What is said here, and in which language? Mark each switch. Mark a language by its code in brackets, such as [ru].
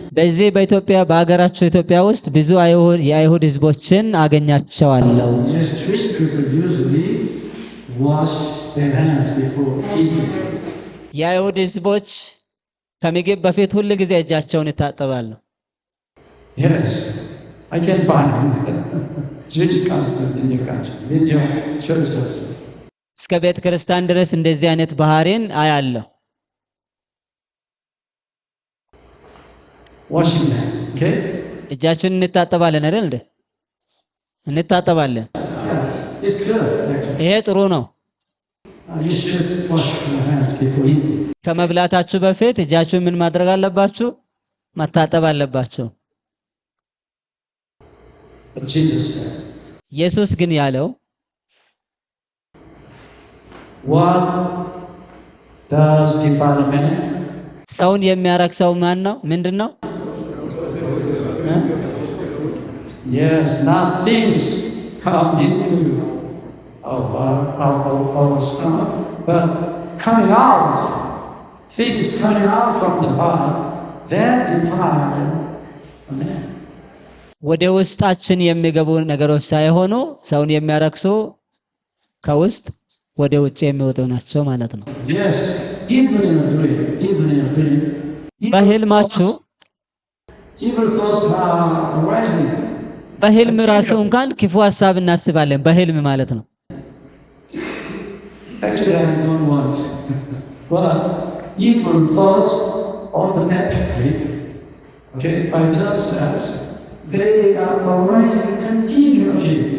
[am] በዚህ በኢትዮጵያ በአገራችሁ ኢትዮጵያ ውስጥ ብዙ የአይሁድ ህዝቦችን አገኛቸዋለሁ። [en] Yes, Jewish people usually wash their hands before eating. [am] የአይሁድ ህዝቦች ከምግብ በፊት ሁሉ ጊዜ እጃቸውን ይታጠባሉ። [en] Yes, I can find Jewish customs in your country, in your church also. [am] እስከ ቤተ ክርስቲያን ድረስ እንደዚህ አይነት ባህሪን አያለሁ። [en] Washing hands, okay? [am] እጃችንን እንታጠባለን አይደል እንዴ? እንታጠባለን። [en] It's good, actually. [am] ይሄ ጥሩ ነው። [en] You should wash your hands before eating. [am] ከመብላታችሁ በፊት እጃችሁን ምን ማድረግ አለባችሁ? መታጠብ አለባችሁ። [en] But Jesus said, [am] ኢየሱስ ግን ያለው [en] what does defile a man? [am] ሰውን የሚያረክሰው ማን ነው? ምንድነው? [en] Yes, not things come into our stomach, but coming out, things coming out from the heart, that defile a man. [am] ወደ ውስጣችን የሚገቡ ነገሮች ሳይሆኑ ሰውን የሚያረክሱ ከውስጥ ወደ ውጭ የሚወጡ ናቸው ማለት ነው። [en] Yes, even in a dream, [am] በህልማችሁ [en] evil thoughts are arising. [am] በህልም ራሱ እንኳን ክፉ ሐሳብ እናስባለን። በህልም ማለት ነው። [en] Actually, I don't want But evil falls automatically, okay, by themselves. They are arising continually.